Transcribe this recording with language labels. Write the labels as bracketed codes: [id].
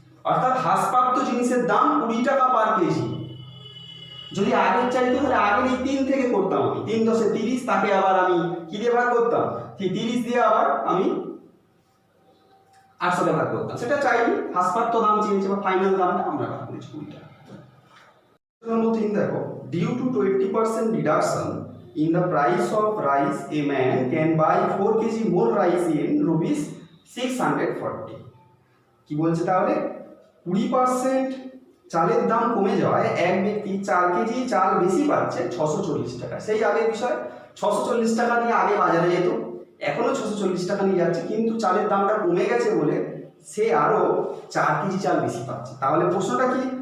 [bn] অর্থাৎ হ্রাসপ্রাপ্ত জিনিসের দাম 20 টাকা পার কেজি। যদি আগের চাইতো তাহলে আগের এই 3 থেকে করতাম আমি, 3 10 30, তাকে আবার আমি কি দিয়ে ভাগ করতাম? 30 দিয়ে আবার আমি 800 দিয়ে ভাগ করতাম। সেটা চাইনি, হ্রাসপ্রাপ্ত দাম চেয়েছে বা ফাইনাল দামটা আমরা ভাগ করেছি 20 টাকা। [en] দেখো, due to 20% reduction in the price of rice, a man can buy 4 kg more rice in rupees 640। [bn] কি বলছে তাহলে? 20% চালের দাম কমে যাওয়ায় এক ব্যক্তি 4 কেজি চাল বেশি পাচ্ছে 640 টাকা। সেই আগের বিষয়, 640 টাকা নিয়ে আগে বাজারে যেত, এখনো 640 টাকা নিয়ে যাচ্ছে, কিন্তু চালের দামটা কমে গেছে বলে সে আরো 4 কেজি চাল বেশি পাচ্ছে। তাহলে প্রশ্নটা কি?